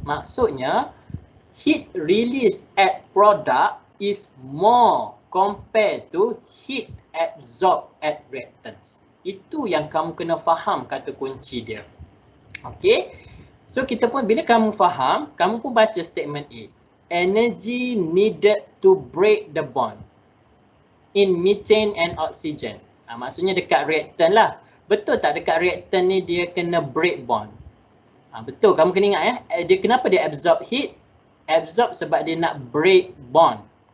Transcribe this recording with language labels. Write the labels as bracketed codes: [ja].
[ms] Maksudnya [en] heat release at product is more compared to heat absorb at reactants. [ms] Itu yang kamu kena faham kata kunci dia. Okey. So kita pun bila kamu faham, kamu pun baca statement A. [en] Energy needed to break the bond in methane and oxygen. [ms] Maksudnya dekat reactant lah. Betul tak dekat reactant ni dia kena break bond? Betul, kamu kena ingat dia kenapa dia absorb heat? Absorb sebab dia nak break bond.